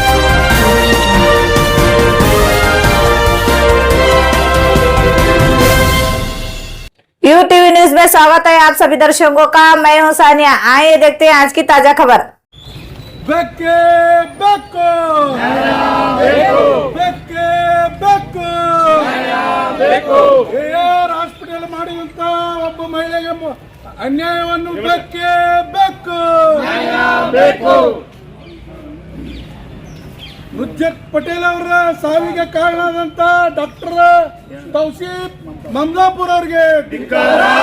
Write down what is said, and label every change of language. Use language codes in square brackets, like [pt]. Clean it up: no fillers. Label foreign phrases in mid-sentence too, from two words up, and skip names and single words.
[hi] यूटीवी न्यूज में स्वागत है आप सभी दर्शकों का। मैं हूं सानिया। आइए देखते हैं आज की ताजा खबर। [kn] ಬೇಕೇ ಬೇಕು ಬೇಕೇ ಬೇಕು ಎಆರ್ ಹಾಸ್ಪಿಟಲ್ ಮಾಡಿದಂತ ಒಬ್ಬ ಮಹಿಳೆಗೆ ಅನ್ಯಾಯವನ್ನು ಬೇಕೇ ಬೇಕು. ನುಜ್ಜತ್ ಪಟೇಲ್ ಅವರ ಸಾವಿಗೆ ಕಾರಣವಾದಂತ ಡಾಕ್ಟರ್ ತೌಸೀಫ್ ಮಮದಾಪುರ್ ಅವರಿಗೆ ಧಿಕ್ಕಾರ.